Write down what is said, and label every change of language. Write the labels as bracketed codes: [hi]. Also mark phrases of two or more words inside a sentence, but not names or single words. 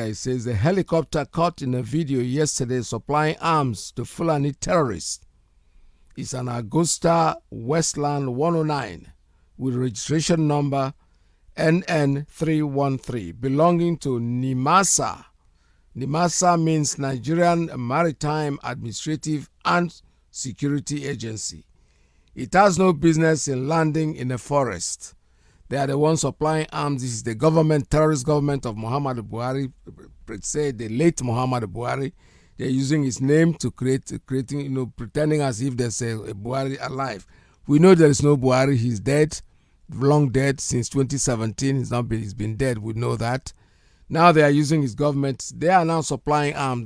[en] It says the helicopter caught in a video yesterday supplying arms to Fulani terrorists is an Augusta Westland 109 with registration number NN313 belonging to NIMASA. NIMASA means Nigerian Maritime Administrative and Security Agency. It has no business in landing in a forest. They are the ones supplying arms. This is the government, terrorist government of Muhammadu Buhari, say the late Muhammadu Buhari. They're using his name to creating, pretending as if there's a Buhari alive. We know there is no Buhari. He's dead, long dead since 2017. He's been dead. We know that. Now they are using his government. They are now supplying arms.